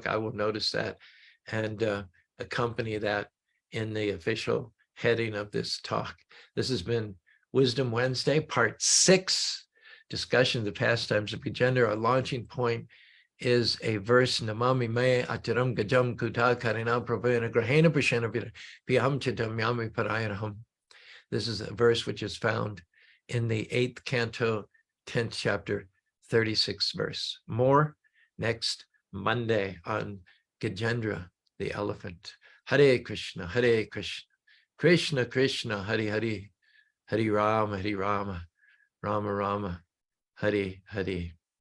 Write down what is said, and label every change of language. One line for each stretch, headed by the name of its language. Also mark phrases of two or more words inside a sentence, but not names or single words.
English: I will notice that and accompany that in the official heading of this talk. This has been Wisdom Wednesday, part 6, discussion of the pastimes of Gajendra. Our launching point is a verse,
Sanskrit: Namami me atiram gajam kuta karina prabhayana grahena prashana piyam chitam yami parayanaham.
English: This is a verse which is found in the 8th canto, 10th chapter, 36th verse. More next Monday on Gajendra, the elephant.
Sanskrit: Hare Krishna, Hare Krishna, Krishna Krishna, Hare Hare, Hare Rama, Rama Rama, Hare Hare.